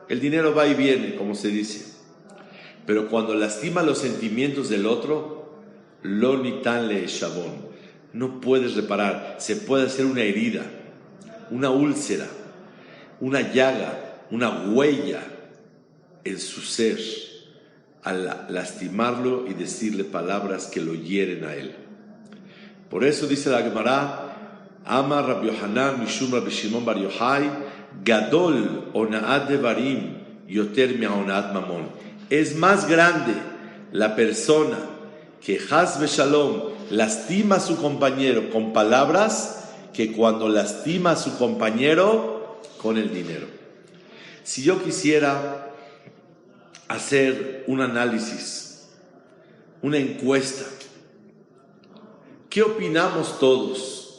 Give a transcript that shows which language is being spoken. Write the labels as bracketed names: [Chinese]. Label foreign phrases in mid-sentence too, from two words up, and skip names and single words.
[Spanish] El dinero va y viene, como se dice. Pero cuando lastima los sentimientos del otro, [Hebrew] לא ניתן להישבון, [Spanish] no puedes reparar. Se puede hacer una herida, una úlcera, una llaga, una huella en su ser al lastimarlo y decirle palabras que lo hieren a él. Por eso dice la Gemara, [Hebrew] אמר רבי יוחנן משום רבי שמעון בר יוחאי גדול אונאת דברים יותר מאונאת ממון. [Spanish] Es más grande la persona que [Hebrew] חס ושלום [Spanish] lastima a su compañero con palabras que cuando lastima a su compañero con el dinero. Si yo quisiera hacer un análisis, una encuesta, ¿qué opinamos todos?